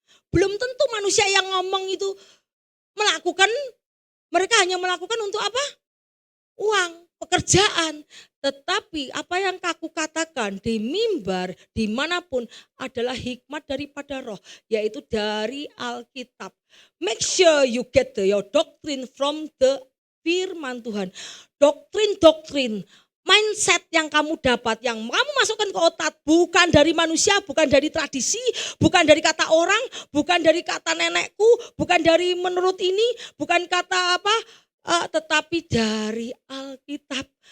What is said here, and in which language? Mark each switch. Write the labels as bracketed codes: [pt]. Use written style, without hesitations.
[id] Belum tentu manusia yang ngomong itu mereka hanya melakukan untuk apa? Uang, pekerjaan. Tetapi apa yang aku katakan di mimbar, dimanapun adalah hikmat daripada roh, yaitu dari Alkitab. [en] Make sure you get your doctrine from the firman Tuhan. [id] Doktrin, mindset yang kamu dapat, yang kamu masukkan ke otak, bukan dari manusia, bukan dari tradisi, bukan dari kata orang, bukan dari kata nenekku, bukan dari menurut ini, bukan kata apa, tetapi dari Alkitab.